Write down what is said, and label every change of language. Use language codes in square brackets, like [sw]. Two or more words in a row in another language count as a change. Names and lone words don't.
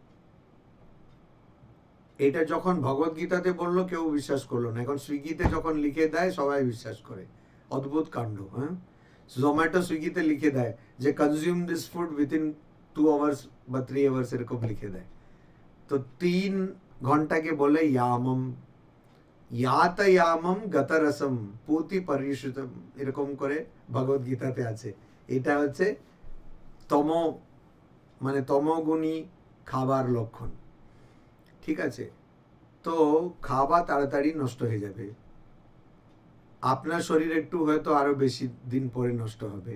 [bn] এটা যখন ভগবত গীতাতে বললো কেউ বিশ্বাস করলো না, এখন সুইগিতে যখন লিখে দেয় সবাই বিশ্বাস করে। অদ্ভুত কাণ্ড। হ্যাঁ, জোম্যাটো সুইগিতে লিখে দেয় যে [en] consume this food within 2 hours [bn] বা 3 আওয়ার্স এরকম লিখে দেয়। তো 3 ঘন্টাকে বলে ইয়ামম, [sa] यातयामम गतरसम पूति परिश्रुतम, [bn] এরকম করে ভগবত গীতাতে আছে। এটা হচ্ছে তম মানে তমগুণী খাবার লক্ষণ। ঠিক আছে, তো খাওয়া তাড়াতাড়ি নষ্ট হয়ে যাবে, আপনার শরীর একটু হয়তো আরো বেশি দিন পরে নষ্ট হবে।